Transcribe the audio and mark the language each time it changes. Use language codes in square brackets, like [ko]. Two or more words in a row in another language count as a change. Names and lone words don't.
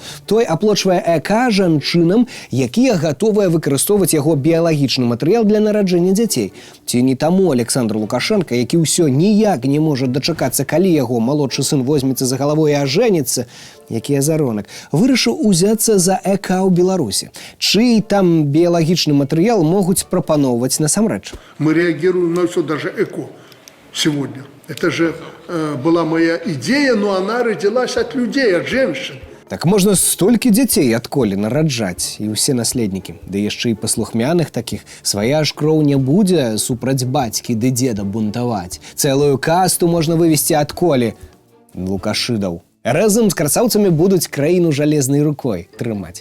[be] Той аплочвае ЭК жанчынам, якія гатовыя выкарыстоўваць яго біялагічны матэрыял для нараджэння дзяцей. Ці не таму Александр Лукашенко, які ўсё ніяк не можа дачакацца, калі яго малодшы сын возьмецца за галаву і ажэніцца, які азаронак, вырашыў узяцца за ЭК ў Беларусі. Чый там біялагічны матэрыял могуць прапаноўваць насамрэч? [ru] Мы реагируем на все, даже эко сегодня. Это же была моя идея, но она родилась от людей, от женщин. [be] Так можна столькі дзяцей ад Колі нараджаць, і ўсе наследнікі. Ды яшчэ і паслухмяных такіх. Свая ж кроў не будзе супраць бацькі ды дзеда бунтаваць. Цэлую касту можна вывесці ад Колі. Лукашыдаў. Разам з красаўцамі будуць краіну жалезнай рукой трымаць.